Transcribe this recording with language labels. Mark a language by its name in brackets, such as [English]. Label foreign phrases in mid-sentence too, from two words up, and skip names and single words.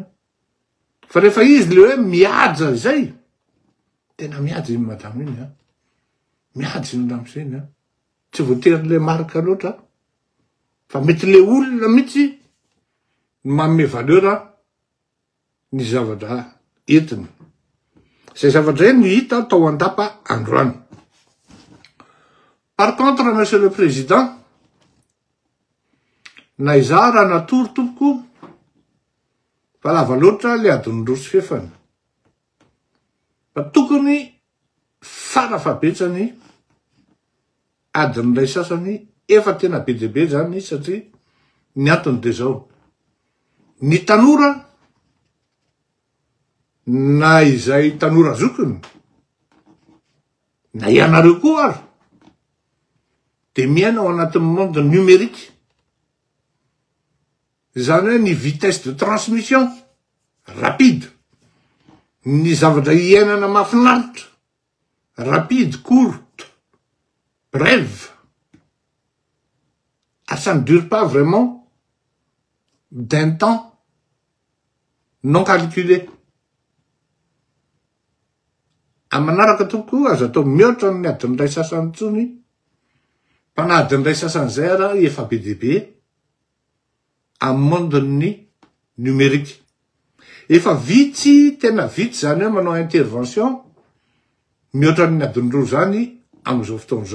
[Malagasy] Fa rehefa izy le hoe mihaja zay, tena mihaja iny madamo iny, mihaja iny ramoseny, tsy voatery le marque loatra, fa mety le olona mihitsy manome valeur ny zavatra entiny. Zay zavatra zay no hita tao andapa androany. [French] Par contre, monsieur le président, [Malagasy] na izaho raha natory tompoko fa lava loatra le adiny roa sy fefany. Fa tokony farafabetsany adiny ray sasany efa tena be dia be zany satria ny antony de zao. Ny tanora na izay tanora zokiny na ianareo koa ary de miaina ao anatin'ny [French] monde numérique. [Malagasy] Zany hoe ny [French] vitesse de transmission rapide, [Malagasy] ny zavatra iainana mahafinaritra [French] rapide, courte, brève. Ça ne dure pas vraiment d'un temps non calculé. [Malagasy] Amanaraka tompoko azo atao mihoatra ny adiny ray sasany tsony, fa na adiny ray sasany zay ara efa be dia be amin'ny mondeny numérique. Efa vitsy, tena vitsy zany hoe manao intervention mihoatra ny adiny roa zany amin'izao fotoan'izao.